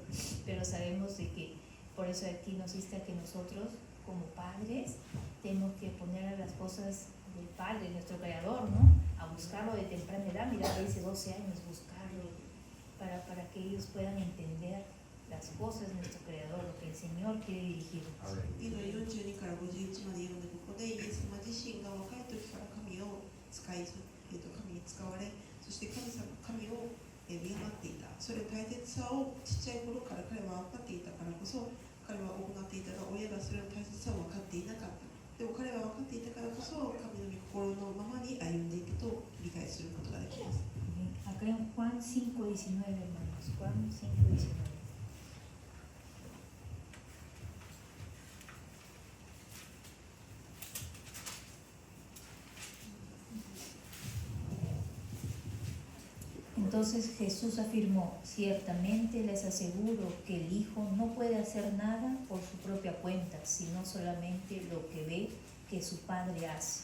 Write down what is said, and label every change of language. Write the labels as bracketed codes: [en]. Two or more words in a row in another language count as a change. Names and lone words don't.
[es] Pero sabemos de que, por eso aquí nos insta que nosotros, como padres, tenemos que poner a las cosas del Padre, nuestro Creador, ¿no? A buscarlo de temprana edad. Mira, que dice 12 años, buscarlo, para que ellos puedan entender las cosas de nuestro Creador, lo que el Señor quiere dirigir. [ja] 42 から51まで読んで、ここでイエス様自身が若い時から神を使い、神に使われ、そして神を敬っていた。それの大切さをちっちゃい頃から彼は分かっていたからこそ、彼は行っていたが、親がそれの大切さを分かっていなかった。でも彼は分かっていたからこそ神の御心のままに歩んでいくと理解することができます。 [es] Acá en Juan 5:19, hermanos. Juan 5:19. Entonces Jesús afirmó: ciertamente les aseguro que el Hijo no puede hacer nada por su propia cuenta, sino solamente lo que ve que su Padre hace.